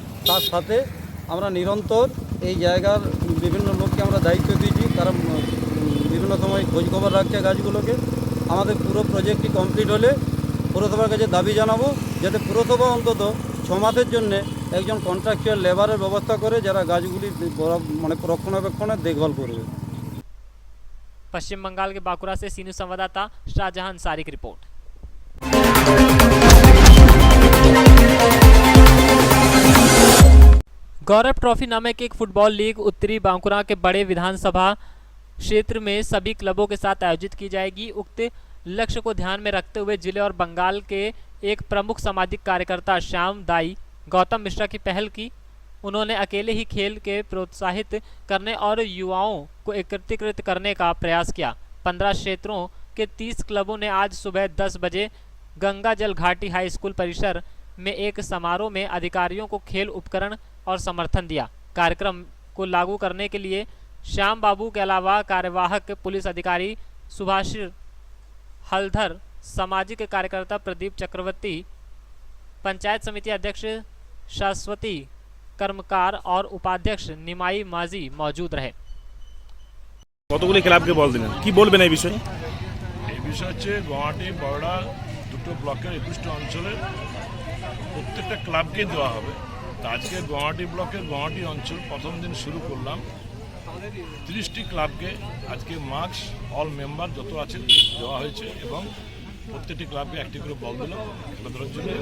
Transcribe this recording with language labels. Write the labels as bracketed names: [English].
[Bangla] তার সাথে আমরা নিরন্তর এই জায়গার বিভিন্ন লোককে আমরা দায়িত্ব দিয়েছি, তারা বিভিন্ন সময় খোঁজখবর রাখছে গাছগুলোকে। আমাদের পুরো প্রজেক্টটি কমপ্লিট হলে পুরসভার কাছে দাবি জানাবো যাতে পুরসভা অন্তত 6 মাসের জন্য একজন কন্ট্রাকচুয়াল লেবারের ব্যবস্থা করে যারা গাছগুলি রক্ষণাবেক্ষণের দেখভাল করবে। [Hindi] पश्चिम बंगाल के बांकुरा से सीनियर संवाददाता शाहजहां अंसारी की रिपोर्ट। गौरव ट्रॉफी नामक एक फुटबॉल लीग उत्तरी बांकुरा के बड़े विधानसभा क्षेत्र में सभी क्लबों के साथ आयोजित की जाएगी। उक्त लक्ष्य को ध्यान में रखते हुए जिले और बंगाल के एक प्रमुख सामाजिक कार्यकर्ता श्याम दाई गौतम मिश्रा की पहल की। उन्होंने अकेले ही खेल के प्रोत्साहित करने और युवाओं को एकत्रित करने का प्रयास किया। 15 क्षेत्रों के 30 क्लबों ने आज सुबह 10 बजे गंगा जल घाटी हाई स्कूल परिसर में एक समारोह में अधिकारियों को खेल उपकरण और समर्थन दिया। कार्यक्रम को लागू करने के लिए श्याम बाबू के अलावा कार्यवाहक पुलिस अधिकारी सुभाष हलधर, सामाजिक कार्यकर्ता प्रदीप चक्रवर्ती, पंचायत समिति अध्यक्ष शाश्वती कर्मकार और उपाध्यक्ष निमाई माजी मौजूद रहे। [Bangla] কতগুলি ক্লাবকে বল দিলেন, কি বলবেন এই বিষয়ে? এই বিষয় হচ্ছে গুয়াহাটি বড়া দুটো ব্লকের 21টা অঞ্চলের প্রত্যেকটা ক্লাবকে দেওয়া হবে। তো আজকে গুয়াহাটি ব্লকের গুয়াহাটি অঞ্চল প্রথম দিন শুরু করলাম। 30টি ক্লাবকে আজকে মার্কস অল মেম্বার যত আছে দেওয়া হয়েছে এবং প্রত্যেকটি ক্লাবকে একটি করে বল দিল খেলাধুলার জন্য।